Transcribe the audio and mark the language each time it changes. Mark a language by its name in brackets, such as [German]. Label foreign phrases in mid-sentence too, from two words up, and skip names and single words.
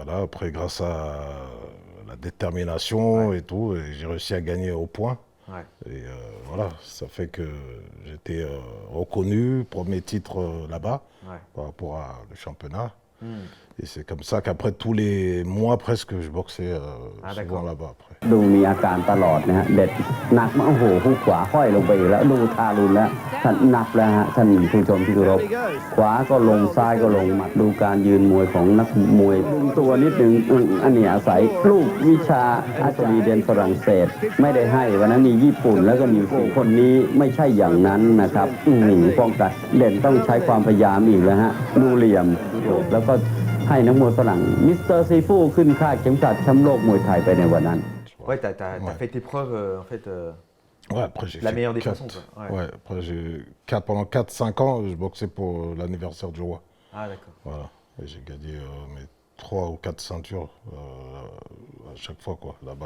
[French] Et voilà, après, grâce à la détermination et tout, et j'ai réussi à gagner au point. Ouais. Et voilà, ça fait que j'étais reconnu, premier titre là-bas, par rapport au championnat. Et c'est comme ça qu'après tous les mois presque, je boxais souvent là-bas après. [Thai] ดูมีอาการตลอดนะฮะเด็ดหนักมากโอ้โหหุกขวาห้อยลงไปอีกแล้วดูทารุณแล้วท่านนับแล้วฮะท่านผู้ชมที่เคารพ ขวาก็ลงซ้ายก็ลงหมัดดูการยืนมวยของนักมวยดึงตัวนิดนึงอันนี้อาศัยลูกวิชาอาจรีเดนฝรั่งเศสไม่ได้ให้วันนั้นมีญี่ปุ่นแล้วก็มีคนนี้ไม่ใช่อย่างนั้นนะครับป้องกันเด่นต้องใช้ความพยายามอีกแล้วฮะดูเหลี่ยมแล้วก็ให้นักมวยฝรั่งมิสเตอร์ซีฟูขึ้นค่าเข็มขัดแชมป์โลกมวยไทยไปในวันนั้น [French] Ouais, t'as fait tes preuves, en fait, ouais, après, j'ai la fait meilleure des 4, façons. Quoi. Ouais, après, pendant 4-5 ans, je boxais pour l'anniversaire du roi. Ah, d'accord. Voilà, et j'ai gagné mes 3 ou 4 ceintures à chaque fois, quoi, là-bas.